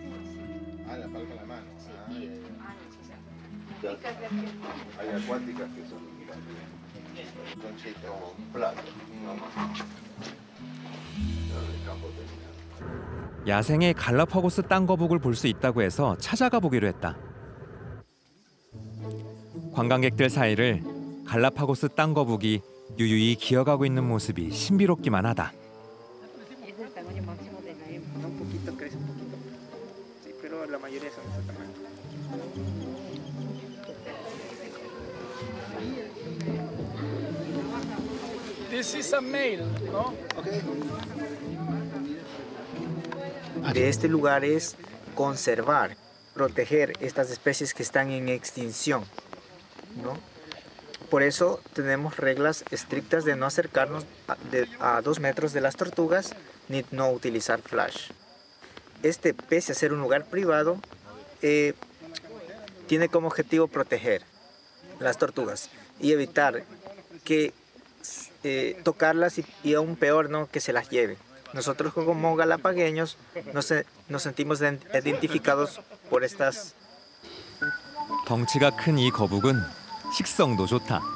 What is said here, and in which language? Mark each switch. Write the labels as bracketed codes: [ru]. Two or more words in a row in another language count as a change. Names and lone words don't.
[ko] 야생의 갈라파고스 땅거북을 볼 수 있다고 해서 찾아가 보기로 했다. 관광객들 사이를 갈라파고스 땅거북이 유유히 기어가고 있는 모습이 신비롭기만 하다. [en] This is a male, [es] ¿no? Okay. De este lugar es conservar, proteger estas especies que están en extinción, ¿no? Por eso tenemos reglas estrictas de no acercarnos a 2 metros de las tortugas ni no utilizar flash. Este, pese a ser un lugar privado, tiene como objetivo proteger las tortugas y evitar que tocarlas y aún peor, ¿no?, que se las lleve. Nosotros como galapagueños nos sentimos identificados por estas. [ko] 덩치가 큰 이 거북은 식성도 좋다.